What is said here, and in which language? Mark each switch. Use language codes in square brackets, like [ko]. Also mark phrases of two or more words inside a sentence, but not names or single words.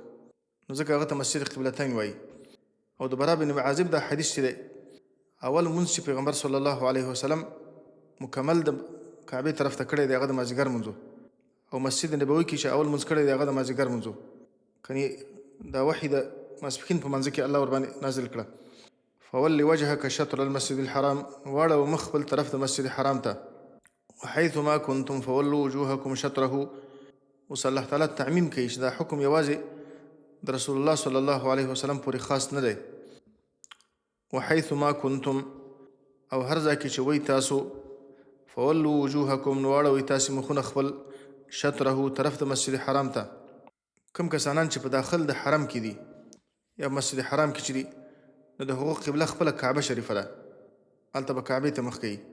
[ps] نو ځکه هغه ته مسجد قبلتین وایي. او د برا بن عازب دا حدیث چې دی اول منځ چې پیغمبر [ar] صلی الله علیه وسلم [ps] مکمل د کعبې طرف ته کړی دی هغه د مازدیګر منځ او مسجد نبوي کې چې اول منځ کړی دی هغه د مازدیګر منځ کني دا وحي د ماسپښین په منځ کې الله ورباندې نازل کړه. [ar] فول وجهك شطر المسجد الحرام [ps] واړه مخ خپل طرف د مسجد حرام ته. [ar] وحيث ما كنتم فولوا وجوهكم شطره. [ps] اوس الله تعالی تعمیم کوي چې دا حکم یوازې د رسول الله [ar] صلی الله علیه وسلم [ps] پورې خاص نه دی. [ar] وحيث ما كنتم [ps] او هر ځای کې چې وایي تاسو [ar] فولوا وجوهکم [ps] نو واړوئ تاسې مخونه خپل شطره طرف د مسجد حرام ته. کوم کسانان چې په داخل د حرم کې دي یا مسجد حرام کې چې دي نو د هغو قبله خپله کعبه شریفه ده، هلته به کعبې ته مخ کوي.